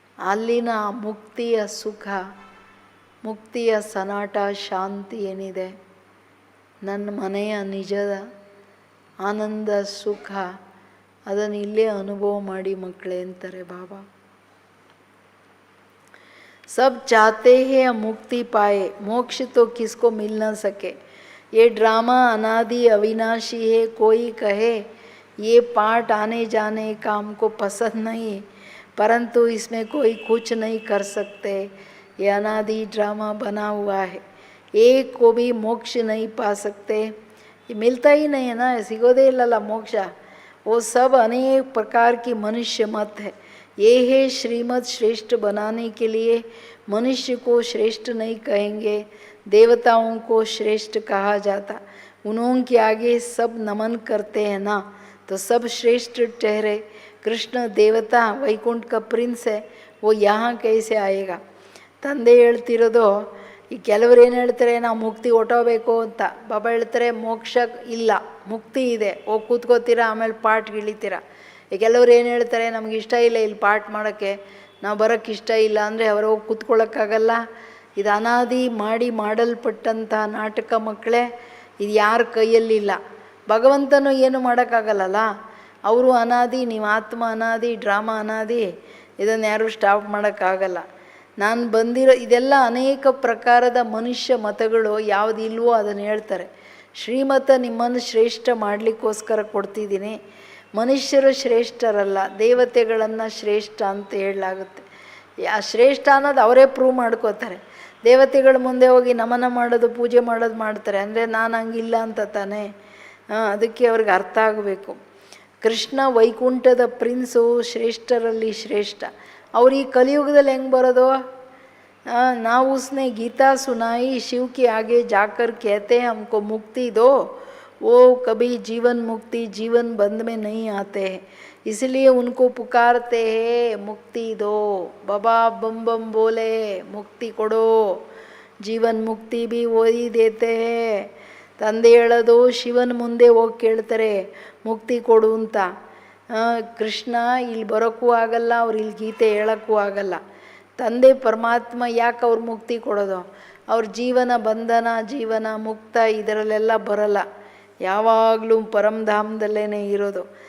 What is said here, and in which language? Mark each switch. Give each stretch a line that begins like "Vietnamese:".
Kannada: ಅಲ್ಲಿನ ಮುಕ್ತಿಯ ಸುಖ, ಮುಕ್ತಿಯ ಸನಾಟ, ಶಾಂತಿ ಏನಿದೆ, ನನ್ನ ಮನೆಯ ನಿಜದ ಆನಂದ ಸುಖ, ಅದನ್ನು ಇಲ್ಲೇ ಅನುಭವ ಮಾಡಿ ಮಕ್ಕಳೇ ಅಂತಾರೆ ಬಾಬಾ.
Hindi: सब चाहते हैं मुक्ति पाए, मोक्ष तो किसको मिल न सके. ये ड्रामा अनादि अविनाशी है. कोई कहे ये पार्ट आने जाने का हमको पसंद नहीं, परंतु इसमें कोई कुछ नहीं कर सकते. ये अनादि ड्रामा बना हुआ है. एक को भी मोक्ष नहीं पा सकते. ये मिलता ही नहीं है ना,
Kannada: सिगोदे इल्लಲ್ಲ
Hindi: मोक्ष. वो सब अनेक प्रकार की मनुष्य मत है. ये है श्रीमत श्रेष्ठ बनाने के लिए. मनुष्य को श्रेष्ठ नहीं कहेंगे, देवताओं को श्रेष्ठ कहा जाता. उनके आगे सब नमन करते हैं ना, तो सब श्रेष्ठ ठहरे. कृष्ण देवता वैकुंठ का प्रिंस है, वो यहाँ कैसे आएगा.
Kannada: ತಂದೆ ಹೇಳ್ತಿರೋದು, ಈ ಕೆಲವರು ಏನು ಹೇಳ್ತಾರೆ, ನಾವು ಮುಕ್ತಿ ಹೊಟ್ಟೋಗ್ಬೇಕು ಅಂತ. ಬಾಬಾ ಹೇಳ್ತಾರೆ ಮೋಕ್ಷ ಇಲ್ಲ, ಮುಕ್ತಿ ಇದೆ, ಹೋಗಿ ಕೂತ್ಕೋತೀರಾ ಆಮೇಲೆ ಪಾಠ ಇಳಿತೀರಾ. ಈ ಕೆಲವ್ರು ಏನು ಹೇಳ್ತಾರೆ, ನಮ್ಗೆ ಇಷ್ಟ ಇಲ್ಲ ಇಲ್ಲಿ ಪಾಠ ಮಾಡೋಕ್ಕೆ, ನಾವು ಬರೋಕ್ಕೆ ಇಷ್ಟ ಇಲ್ಲ ಅಂದರೆ ಅವರು ಹೋಗಿ ಕೂತ್ಕೊಳ್ಳೋಕ್ಕಾಗಲ್ಲ. ಇದು ಅನಾದಿ ಮಾಡಲ್ಪಟ್ಟಂಥ ನಾಟಕ ಮಕ್ಕಳೇ. ಇದು ಯಾರ ಕೈಯಲ್ಲಿಲ್ಲ. ಭಗವಂತನೂ ಏನು ಮಾಡೋಕ್ಕಾಗಲ್ಲಲ್ಲ. ಅವರು ಅನಾದಿ, ನೀವು ಆತ್ಮ ಅನಾದಿ, ಡ್ರಾಮಾ ಅನಾದಿ. ಇದನ್ನು ಯಾರೂ ಸ್ಟಾಪ್ ಮಾಡೋಕ್ಕಾಗಲ್ಲ. ನಾನು ಬಂದಿರೋ ಇದೆಲ್ಲ ಅನೇಕ ಪ್ರಕಾರದ ಮನುಷ್ಯ ಮತಗಳು ಯಾವುದು ಇಲ್ವೋ ಅದನ್ನು ಹೇಳ್ತಾರೆ. ಶ್ರೀಮತ ನಿಮ್ಮನ್ನು ಶ್ರೇಷ್ಠ ಮಾಡಲಿಕ್ಕೋಸ್ಕರ ಕೊಡ್ತಿದ್ದೀನಿ. ಮನುಷ್ಯರು ಶ್ರೇಷ್ಠರಲ್ಲ, ದೇವತೆಗಳನ್ನು ಶ್ರೇಷ್ಠ ಅಂತ ಹೇಳಲಾಗುತ್ತೆ. ಆ ಶ್ರೇಷ್ಠ ಅನ್ನೋದು ಅವರೇ ಪ್ರೂವ್ ಮಾಡ್ಕೋತಾರೆ. ದೇವತೆಗಳ ಮುಂದೆ ಹೋಗಿ ನಮನ ಮಾಡೋದು, ಪೂಜೆ ಮಾಡೋದು ಮಾಡ್ತಾರೆ ಅಂದರೆ ನಾನು ಹಂಗಿಲ್ಲ ಅಂತ ತಾನೇ. ಅದಕ್ಕೆ ಅವ್ರಿಗೆ ಅರ್ಥ ಆಗಬೇಕು. ಕೃಷ್ಣ ವೈಕುಂಠದ ಪ್ರಿನ್ಸು, ಶ್ರೇಷ್ಠರಲ್ಲಿ ಶ್ರೇಷ್ಠ. ಅವ್ರು ಈ ಕಲಿಯುಗದಲ್ಲಿ ಹೆಂಗೆ ಬರೋದು?
Hindi: ना उसने गीता सुनाई, शिव के आगे जाकर कहते हैं हमको मुक्ति दो, वो कभी जीवन मुक्ति जीवन बंद में नहीं आते हैं, इसलिए उनको पुकारते हैं मुक्ति दो, बाबा बम बम बोले मुक्ति
Kannada: ಕೊಡೋ,
Hindi: ಜೀವನ್ ಮುಕ್ತಿ भी वही देते हैं.
Kannada: ತಂದೆ ಹೇಳೋದು ಶಿವನ ಮುಂದೆ ಹೋಗಿ ಕೇಳ್ತಾರೆ ಮುಕ್ತಿ ಕೊಡು ಅಂತ. ಕೃಷ್ಣ ಇಲ್ಲಿ ಬರೋಕ್ಕೂ ಆಗಲ್ಲ, ಅವ್ರು ಇಲ್ಲಿ ಗೀತೆ ಹೇಳೋಕ್ಕೂ ಆಗಲ್ಲ. ತಂದೆ ಪರಮಾತ್ಮ ಯಾಕೆ ಅವ್ರು ಮುಕ್ತಿ ಕೊಡೋದು? ಅವ್ರ ಜೀವನ ಬಂಧನ, ಜೀವನ ಮುಕ್ತ ಇದರಲ್ಲೆಲ್ಲ ಬರಲ್ಲ, ಯಾವಾಗಲೂ ಪರಮಧಾಮದಲ್ಲೇ ಇರೋದು.